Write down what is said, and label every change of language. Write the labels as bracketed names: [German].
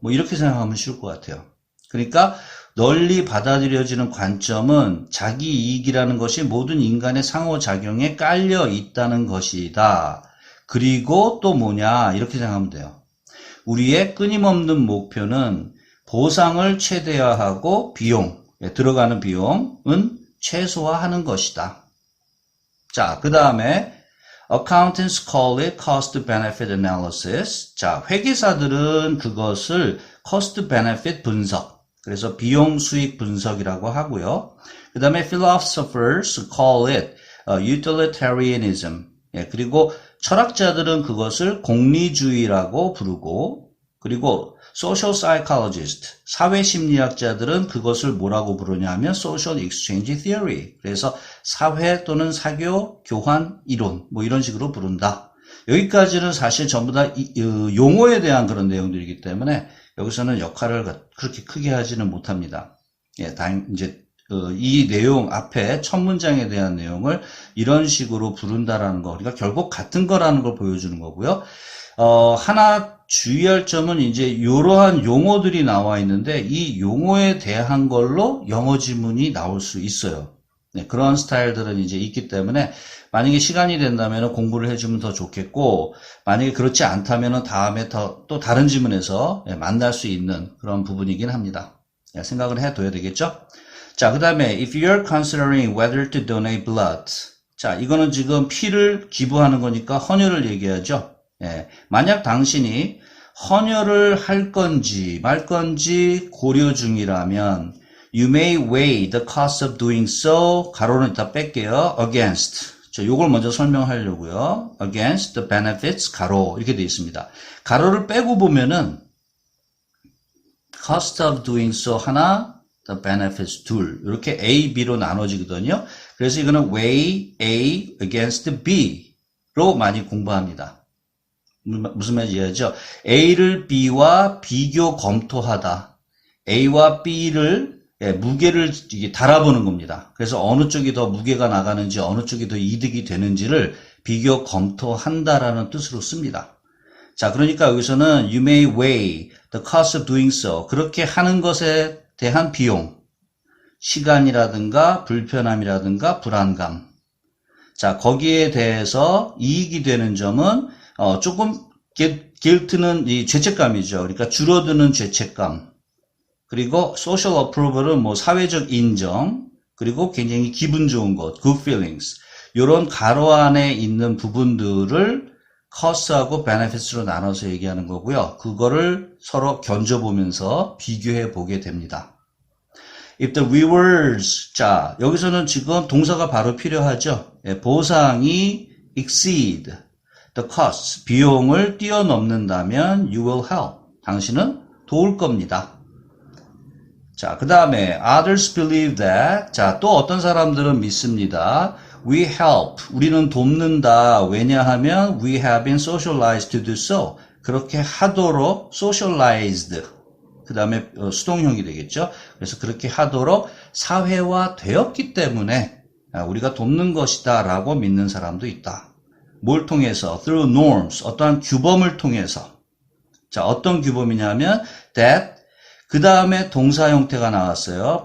[Korean] 뭐 이렇게 생각하면 쉬울 것 같아요. 그러니까 널리 받아들여지는 관점은 자기 이익이라는 것이 모든 인간의 상호작용에 깔려 있다는 것이다. 그리고 또 뭐냐 이렇게 생각하면 돼요. 우리의 끊임없는 목표는 보상을 최대화하고 들어가는 비용은 최소화하는 것이다. 자, 그 다음에 [English] accountants call it cost benefit analysis. [Korean] 자, 회계사들은 그것을 cost benefit 분석. 그래서 비용 수익 분석이라고 하고요. 그 다음에 [English] philosophers call it utilitarianism. [Korean] 예, 그리고 철학자들은 그것을 공리주의라고 부르고, 그리고 social psychologist, 사회심리학자들은 그것을 뭐라고 부르냐 하면 [English] social exchange theory. [Korean] 그래서 사회 또는 사교 교환 이론, 뭐 이런 식으로 부른다. 여기까지는 사실 전부 다 용어에 대한 그런 내용들이기 때문에 여기서는 역할을 그렇게 크게 하지는 못합니다. 예, 이제 이 내용 앞에 첫 문장에 대한 내용을 이런 식으로 부른다라는 거. 그러니까 결국 같은 거라는 걸 보여주는 거고요. 하나 주의할 점은 이제 이러한 용어들이 나와 있는데 이 용어에 대한 걸로 영어 지문이 나올 수 있어요. 네, 그런 스타일들은 이제 있기 때문에 만약에 시간이 된다면 공부를 해주면 더 좋겠고 만약에 그렇지 않다면 다음에 또 다른 지문에서 만날 수 있는 그런 부분이긴 합니다. 생각을 해둬야 되겠죠? 자, 그 다음에 [English] if you're considering whether to donate blood. [Korean] 자, 이거는 지금 피를 기부하는 거니까 헌혈을 얘기하죠. 예, 만약 당신이 헌혈을 할 건지 말 건지 고려 중이라면 [English] you may weigh the cost of doing so. [Korean] 가로는 이따 뺄게요. against. 자, 요걸 먼저 설명하려고요. [English] against the benefits [Korean] 가로 이렇게 되어 있습니다. 가로를 빼고 보면은 [English] cost of doing so [Korean] 하나, [English] the benefits [Korean] 둘. 이렇게 A, B로 나눠지거든요. 그래서 이거는 [English] weigh A against B [Korean] 로 많이 공부합니다. 무슨 말인지 이해하죠? A를 B와 비교 검토하다. A와 B를 무게를 달아보는 겁니다. 그래서 어느 쪽이 더 무게가 나가는지 어느 쪽이 더 이득이 되는지를 비교 검토한다라는 뜻으로 씁니다. 자, 그러니까 여기서는 [English] you may weigh the cost of doing so. [Korean] 그렇게 하는 것에 대한 비용, 시간이라든가 불편함이라든가 불안감. 자, 거기에 대해서 이익이 되는 점은 조금 guilt는 이 죄책감이죠. 그러니까 줄어드는 죄책감. 그리고 social approval은 뭐 사회적 인정. 그리고 굉장히 기분 좋은 것, good feelings. 이런 가로 안에 있는 부분들을 cost하고 benefits로 나눠서 얘기하는 거고요. 그거를 서로 견줘보면서 비교해 보게 됩니다. [English] If the rewards, [Korean] 자, 여기서는 지금 동사가 바로 필요하죠. 예, 보상이 [English] exceed the costs, [Korean] 비용을 뛰어넘는다면 [English] you will help, [Korean] 당신은 도울 겁니다. 자, 그 다음에 [English] others believe that, [Korean] 자, 또 어떤 사람들은 믿습니다. [English] We help, [Korean] 우리는 돕는다. 왜냐하면 [English] we have been socialized to do so. [Korean] 그렇게 하도록 socialized, 그 다음에 수동형이 되겠죠. 그래서 그렇게 하도록 사회화되었기 때문에 우리가 돕는 것이다 라고 믿는 사람도 있다. 뭘 통해서? [English] Through norms, [Korean] 어떠한 규범을 통해서. 자, 어떤 규범이냐면 that, 그 다음에 동사 형태가 나왔어요.